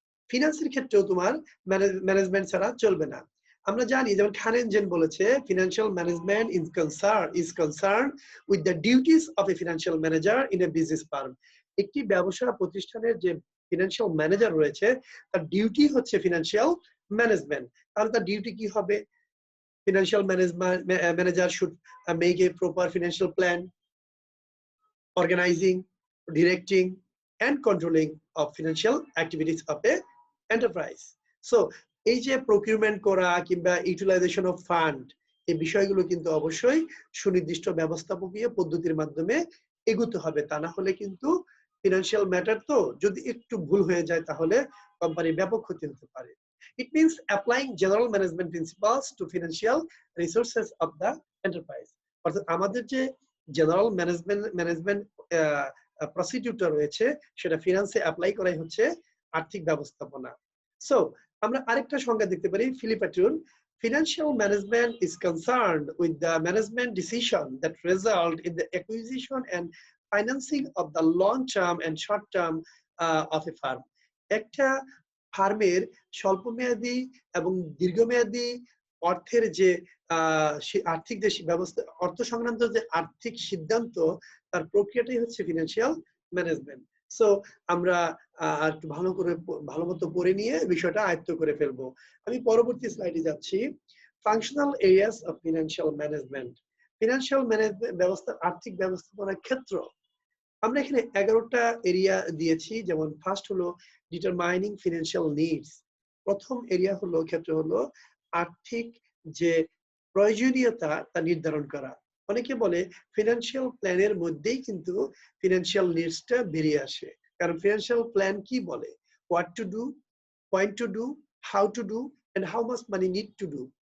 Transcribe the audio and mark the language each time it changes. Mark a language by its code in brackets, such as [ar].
[bn] ফিনান্সের ক্ষেত্রেও তোমার ম্যানেজমেন্ট ছাড়া চলবে না। আমরা জানি, যেমন খানেনজেন বলেছে, [en] Financial management is concern with the duties of a financial manager in a business firm. [bn] একটি ব্যবসা প্রতিষ্ঠানের যে ফিনান্সিয়াল ম্যানেজার রয়েছে, তার ডিউটি হচ্ছে ফিনান্সিয়াল ম্যানেজমেন্ট। তাহলে তার ডিউটি কি হবে? [en] Financial manager should make a proper financial plan, organizing, directing, and controlling of financial activities of a enterprise. [bn] So, এই যে প্রকিউরমেন্ট করা কিংবা ইউটিলাইজেশন অফ ফান্ড, এই বিষয়গুলো কিন্তু অবশ্যই সুনির্দিষ্ট ব্যবস্থাপকীয় পদ্ধতির মাধ্যমে এগুতে হবে। তা না হলে কিন্তু ফিনান্সিয়াল ম্যাটার তো যদি একটু ভুল হয়ে যায়, তাহলে কোম্পানির ব্যাপক ক্ষতি হতে পারে। [en] It means applying general management principles to financial resources of the enterprise. [bn] অর্থাৎ আমাদের যে জেনারেল ম্যানেজমেন্ট প্রসিডিউরটা রয়েছে, সেটা ফিনান্সে অ্যাপ্লাই করাই হচ্ছে আর্থিক ব্যবস্থাপনা। সো আমরা আরেকটা সংজ্ঞা দেখতে পারি, ফিলিপাটুন। [en] Financial management is concerned with the management decision that result in the acquisition and financing of the long-term and short-term of a firm. [bn] একটা ফার্মের স্বল্পমেয়াদী এবং দীর্ঘমেয়াদী অর্থের যে আর্থিক যে ব্যবস্থা, অর্থ সংক্রান্ত যে আর্থিক সিদ্ধান্ত, তার প্রক্রিয়াটাই হচ্ছে ফিনান্সিয়াল ম্যানেজমেন্ট। সো আমরা একটু ভালো মতো পড়ে নিয়ে বিষয়টা আয়ত্ত করে ফেলবো। আমি পরবর্তী স্লাইডে যাচ্ছি। [en] Functional areas of financial management. [bn] Financial management ব্যবস্থা, আর্থিক ব্যবস্থাপনার ক্ষেত্র। আমরা এখানে 11টা এরিয়া দিয়েছি। যেমন ফার্স্ট হলো ডিটারমাইনিং ফিনান্সিয়াল নিডস। প্রথম এরিয়া হলো, ক্ষেত্র হলো আর্থিক যে প্রয়োজনীয়তা তা নির্ধারণ করা। অনেকে বলে ফিনান্সিয়াল প্ল্যানের মধ্যেই কিন্তু ফিনান্সিয়াল নিডসটা বেরিয়ে আসে। কারণ ফিনান্সিয়াল প্ল্যান কি বলে? [en] What to do, when to do, how to do, and how much money need to do.